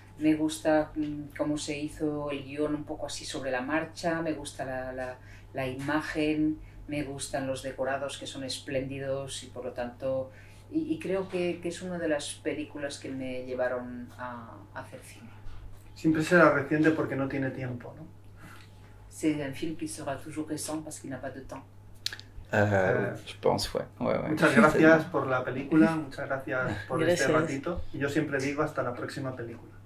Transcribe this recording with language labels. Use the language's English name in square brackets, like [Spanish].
[Spanish] Me gusta cómo se hizo el guión un poco así sobre la marcha, me gusta la imagen, me gustan los decorados que son espléndidos y por lo tanto... Y creo que es una de las películas que me llevaron a hacer cine. Siempre será reciente porque no tiene tiempo, ¿no? [French] C'est un film qui sera toujours récent parce qu'il n'a pas de temps. Je pense, ouais. [Spanish] Muchas gracias por la película, muchas gracias por este ratito. Y yo siempre digo hasta la próxima película.